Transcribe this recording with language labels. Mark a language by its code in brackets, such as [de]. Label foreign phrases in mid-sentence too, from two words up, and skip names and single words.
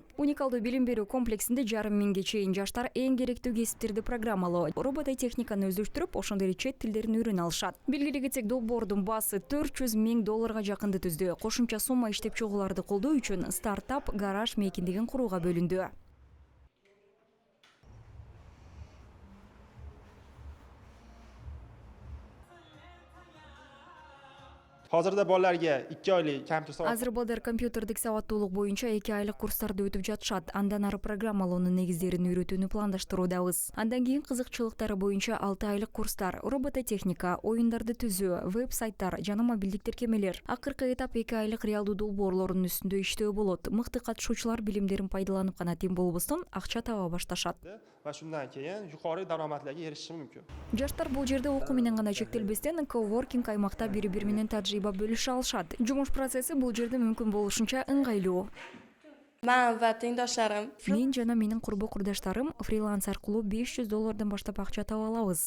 [ky] Уникалдуу билим берүү комплексинде 5.000 чейин жаштар эң керектүү кесиптерди программалоо, робототехниканы өздөштүрүп, ошондой эле чет тилдерин үйрөнө алышат. Белгилей кетсек, долбоордун баасы $400.000 жакынды түздү. Кошумча сумма иштеп чыгууларды колдоо үчүн стартап гараж мейкиндигин курууга бөлүндү. [uz] Hozirda bolalarga 2 oylik kompyuter savob. [ky] Азыр балдар компьютердик сабаттуулук боюнча 2 айлык курстарды өтүп жатышат. Андан ары программалоонун негиздерин үйрөтүүнү пландаштыруудабыз. Андан кийин кызыкчылыктары боюнча 6 айлык курстар, робототехника, оюндарды түзүү, веб-сайттар жана мобилдик тиркемелер. Акыркы этап 2 айлык реалдуу долбоорлордун үстүндө иштөө болот. Мыкты катышуучулар билимдерин пайдаланып гана тем болбостон акча таба башташат. [uz] Va shundan keyin yuqori daromadlarga erishishi mumkin. [ky] Жаштар бул жерде окуу менен гана чектелбестен коуворкинг аймакта бири-бири менен тажрыйба бөлүшө алышат. Жумуш процесси бул жерде мүмкүн болушунча ыңгайлуу. [uz] Мен ва теңдошларым [ky] Мен жана менин курбу-курдаштарым фриланс аркылуу $500 баштап акча таба алабыз.